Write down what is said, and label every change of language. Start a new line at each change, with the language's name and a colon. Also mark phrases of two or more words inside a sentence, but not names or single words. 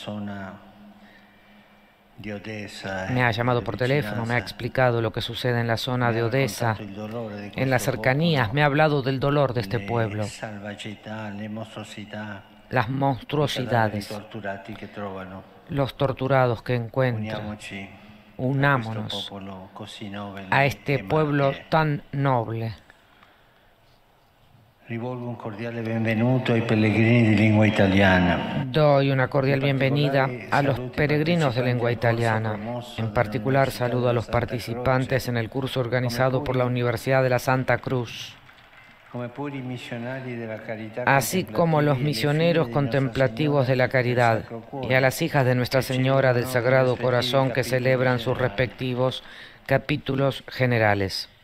Spanish: Me ha llamado por teléfono, me ha explicado lo que sucede en la zona de Odessa, en las cercanías, me ha hablado del dolor de este pueblo, las monstruosidades, los torturados que encuentran. Unámonos a este pueblo tan noble.
Italian: Rivolgo un cordiale benvenuto ai pellegrini di lingua italiana.
Spanish: Doy una cordial bienvenida a los peregrinos de lengua italiana. En particular saludo a los participantes en el curso organizado por la Universidad de la Santa Cruz, así como los misioneros contemplativos de la caridad y a las hijas de Nuestra Señora del Sagrado Corazón que celebran sus respectivos capítulos generales.